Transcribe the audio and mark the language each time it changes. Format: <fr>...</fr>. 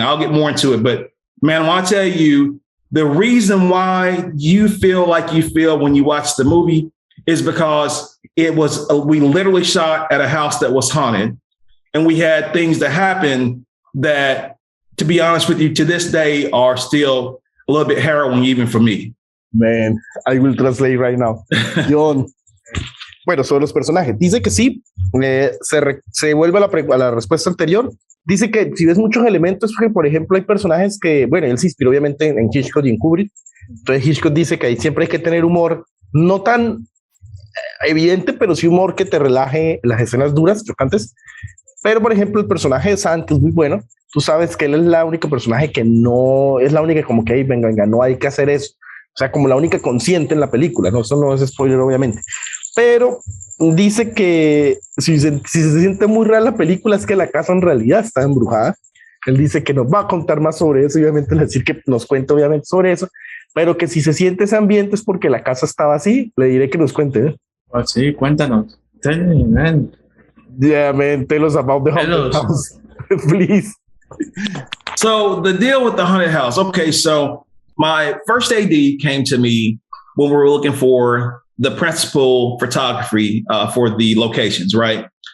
<en>I'll get more into it, but man, when I tell you the reason why you feel like you feel when you watch the movie is because we literally shot at a house that was haunted, and we had things that happened that, to be honest with you, to this day are still a little bit harrowing even for me. Man, I will translate right now. Jhon.</en> <es>Bueno, sobre los personajes. Dice que sí, se vuelve a la respuesta anterior. Dice que si ves muchos elementos, que por ejemplo hay personajes que, bueno, él se inspiró obviamente en Hitchcock y en Kubrick. Entonces Hitchcock dice que ahí siempre hay que tener humor, no tan evidente, pero sí humor que te relaje las escenas duras, chocantes. Pero por ejemplo el personaje de Sam, que es muy bueno, tú sabes que él es la única personaje que no, es la única como que, venga, no hay que hacer eso. O sea, como la única consciente en la película, ¿no? Eso no es spoiler, obviamente. Pero dice que si se siente muy real la película es que la casa en realidad está embrujada. Él dice que nos va a contar más sobre eso y obviamente decir que nos cuente obviamente sobre eso, pero que si se siente ese ambiente es porque la casa estaba así. Le diré que nos cuente. ¿Eh? Oh, sí, cuéntanos.</es> <en>Tell me, man. Yeah, man, tell us about the haunted house, please. So the deal with the haunted house. Okay, so my first AD came to me when we were looking for the principal photography for the locations, right?</en>